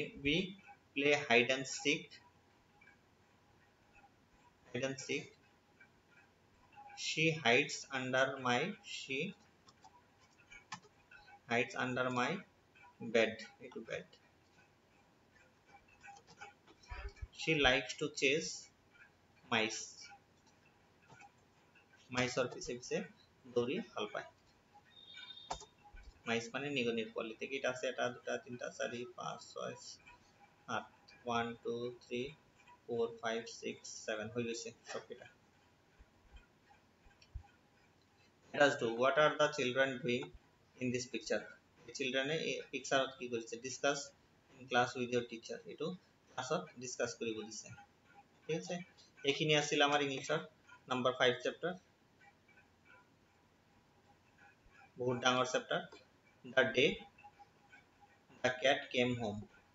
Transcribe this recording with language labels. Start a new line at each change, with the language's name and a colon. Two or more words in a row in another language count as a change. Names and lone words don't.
English: We play hide and seek. She hides under my bed. She likes to chase mice.
Assamese: মাইছৰ পিছে পিছে দৌৰি ভাল পায়। মাইছ মানে নিগনিৰ পোৱালি। কেইটা আছে? 1 2 3 4 5 6 7 1 2 3 4 5 6 7 হৈ গৈছে সব কেইটা।
English: Let us do. What are the children doing in this picture? The children
Assamese: এই পিকচাৰত কি কৰিছে?
English: Discuss in class with your teacher.
Assamese: এটো ক্লাছত ডিসকাস কৰিব দিছে। ঠিক আছে, এইখিনি আছিল আমাৰ ইংলিশৰ নাম্বাৰ 5 চেপ্টাৰ। বহুত ডাঙৰ চেপ্টাৰ।
English: The day the cat came home.